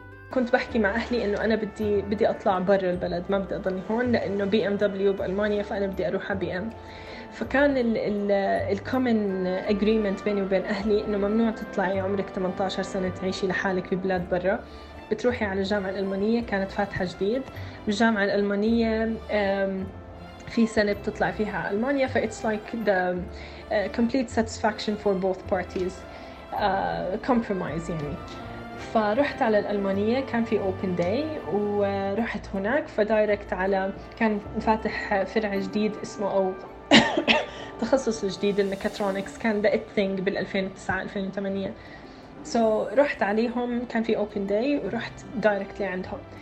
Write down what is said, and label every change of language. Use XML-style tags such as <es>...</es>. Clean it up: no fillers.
<ar>كنت بحكي مع أهلي إنه أنا بدي أطلع برا البلد، ما بدي أضلني هون، لأنه BMW بألمانيا فأنا بدي أروح على BM. فكان الـ</ar> <en>common agreement</en> <ar>بيني وبين أهلي إنه ممنوع تطلعي عمرك 18 سنة تعيشي لحالك ببلاد برا، بتروحي على الجامعة الألمانية. كانت فاتحة جديد الجامعة الألمانية، في سنة بتطلع فيها ألمانيا, فـ</ar> <en>it's like the complete satisfaction for both parties, compromise</en> <ar>يعني. فرحت على الألمانية, كان في open day ورحت هناك, فدايركت على كان فاتح فرع جديد اسمه أو تخصص جديد الميكاترونكس, كان</ar> <en>the it thing</en> <ar>بال 2009-2008. so رحت عليهم, كان في open day ورحت دايركت لعندهم.</ar>